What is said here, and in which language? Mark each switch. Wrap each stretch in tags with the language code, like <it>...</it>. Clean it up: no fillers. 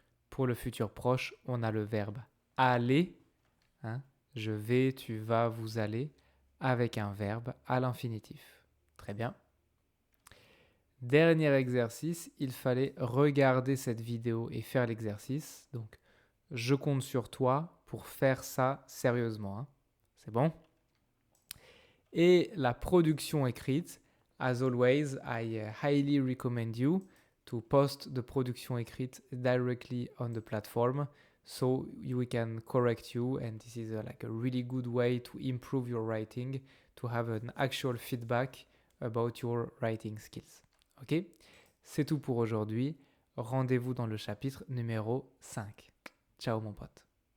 <fr>Pour le futur proche, on a le verbe aller, hein, je vais, tu vas, vous allez, avec un verbe à l'infinitif. Très bien. Dernier exercice, il fallait regarder cette vidéo et faire l'exercice. Donc, je compte sur toi pour faire ça sérieusement, hein. C'est bon?</fr> <en>Et la production écrite, as always, I highly recommend you to post the production écrite directly on the platform so we can correct you, and this is like a really good way to improve your writing, to have an actual feedback about your writing skills.</en> <fr>Ok? C'est tout pour aujourd'hui. Rendez-vous dans le chapitre numéro 5. Ciao mon pote.</fr>